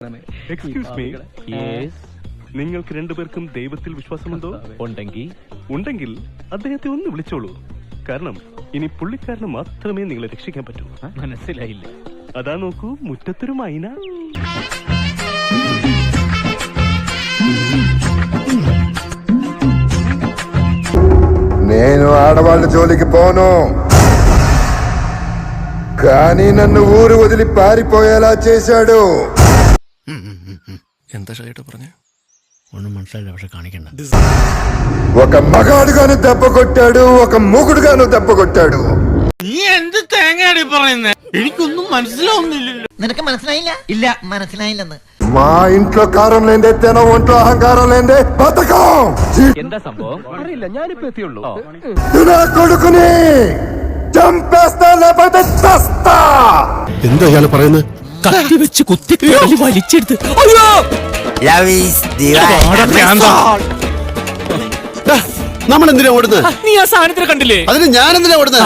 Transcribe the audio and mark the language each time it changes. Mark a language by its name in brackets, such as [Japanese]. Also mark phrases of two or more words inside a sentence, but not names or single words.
[English] excuse me, [Malayalam] നിങ്ങൾക്ക് രണ്ടുപേർക്കും ദൈവത്തിൽ വിശ്വാസമുണ്ടോ? ഉണ്ടെങ്കിൽ അദ്ദേഹത്തെ ഒന്ന് വിളിച്ചോളൂ. കാരണം ഇനി പുള്ളിക്കാരന് മാത്രമേ നിങ്ങളെ രക്ഷിക്കാൻ പറ്റൂ. മനസ്സിലായില്ല. അതാ നോക്കൂ, മുറ്റത്തൊരു മൈന. [Telugu] నేను ఆడవాళ్ళ జోలికి పోను, కానీ నన్ను ఊరు వదిలి పారిపోయేలా చేశాడు. [Malayalam] എന്താ ഷൈട്ട് പറഞ്ഞേ? ഒന്നും മനസ്സിലായില്ല, പക്ഷെ കാണിക്കണ്ട. [Telugu] ఒక మగాడుగాను దెబ్బ కొట్టాడు, ఒక మొగుడుగాను దెబ్బ కొట్టాడు. [Malayalam] നീ എന്ത് തേങ്ങയാടി പറയുന്നേ? എനിക്കൊന്നും മനസ്സിലാവുന്നില്ലല്ലോ. നിനക്ക് മനസ്സിലായില്ല? ഇല്ല, മനസ്സിലായില്ലെന്ന്. [Telugu] మా ఇంట్లో కారం లేదే, తన ఒంట్లో అహంకారం లేదే బతకం. [Malayalam] എന്താ സംഭവം? അറിയില്ല, ഞാനിപ്പോ എത്തിയുള്ളൂ. [Telugu] నా కొడుకుని చంపేస్తా, లేకపోతే చస్తా. [Malayalam] എന്താ ഇയാള് പറയുന്നത്? കത്തി വെച്ച് കുത്തി വലിച്ചെടുത്ത് നമ്മൾ എന്തിനാ ഓടുന്നത്? നീ ആ സാധനത്തിന് കണ്ടില്ലേ? അതിന് ഞാൻ എന്തിനാ ഓടുന്നത്?